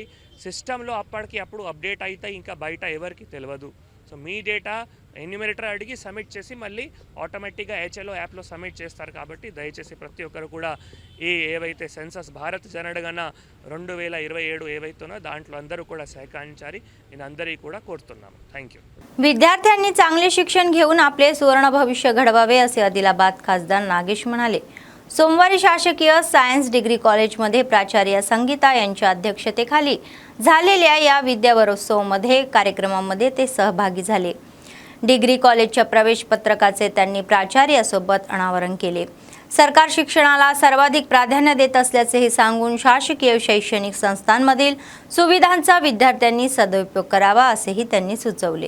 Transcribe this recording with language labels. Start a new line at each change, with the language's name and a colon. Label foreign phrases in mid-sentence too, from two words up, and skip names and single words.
Telugu: సిస్టంలో అప్పుడు అప్డేట్ అవుతాయి, ఇంకా బయట ఎవరికి తెలియదు. సో మీ డేటా ఎన్యూమరేటర్ అడిగి సబ్మిట్ చేసి మళ్ళీ ఆటోమేటిక్గా HLO యాప్లో సబ్మిట్ చేస్తారు. కాబట్టి దయచేసి ప్రతి ఒక్కరు కూడా ఏవైతే సెన్సస్ భారత్ జనగణన 2027 ఏవైతుందో దాంట్లో అందరూ కూడా సహకరించాలి. నేను అందరికీ కూడా కోరుతున్నాను. थँक्यू.
Marathi: विद्यार्थ्यांनी चांगले शिक्षण घेऊन आपले सुवर्ण भविष्य घडवावे असे आदिलाबाद खासदार नागेश म्हणाले. सोमवारी शासकीय
English: science degree
Marathi: कॉलेजमध्ये प्राचार्य संगीता यांच्या अध्यक्षतेखाली झालेल्या या विद्यावरोत्सवमध्ये कार्यक्रमामध्ये ते सहभागी झाले. डिग्री कॉलेजच्या प्रवेश पत्रकाचे त्यांनी प्राचार्यासोबत अनावरण केले. सरकार शिक्षणाला सर्वाधिक प्राधान्य देत असल्याचे सांगून शासकीय शैक्षणिक संस्थांमधील सुविधांचा विद्यार्थ्यांनी सदुपयोग करावा असेही त्यांनी सुचवले.